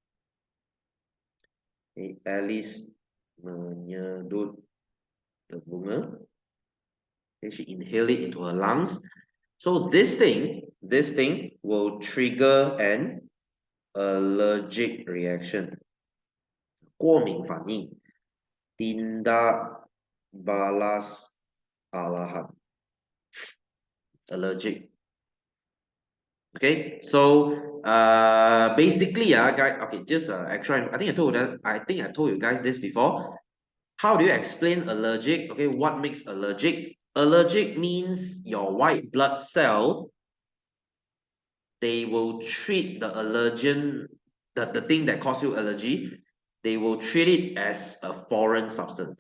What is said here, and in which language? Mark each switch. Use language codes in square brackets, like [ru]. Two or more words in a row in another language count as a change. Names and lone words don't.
[en] Okay, Alice [ms] menyedut the bunga. [en] Okay, she inhaled it into her lungs. So this thing will trigger an allergic reaction. [zh] 过敏反应 [ms] tindak balas alahan. [en] Allergic. Okay, so basically, guys, okay, just extra. I think I told you guys this before. How do you explain allergic? Okay, what makes allergic? Allergic means your white blood cell, they will treat the allergen, the thing that causes you allergy, they will treat it as a foreign substance.